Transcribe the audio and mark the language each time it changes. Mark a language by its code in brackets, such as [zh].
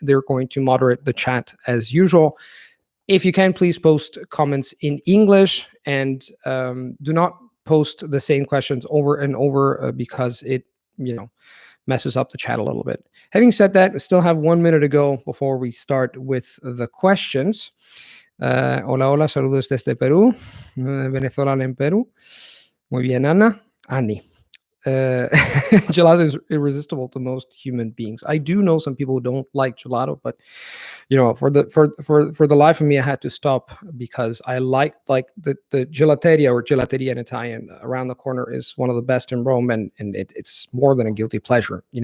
[en] They're going to moderate the chat as usual. If you can, please post comments in English, and do not post the same questions over and over because it, messes up the chat a little bit. Having said that, we still have 1 minute to go before we start with the questions. [es] Hola, saludos desde Perú, venezolana en Perú. Muy bien, Ana. Ani. [en] Gelato is irresistible to most human beings. I do know some people who don't like gelato, but for the life of me, I had to stop because I like the gelateria, or gelateria in Italian, around the corner is one of the best in Rome, and it's more than a guilty pleasure.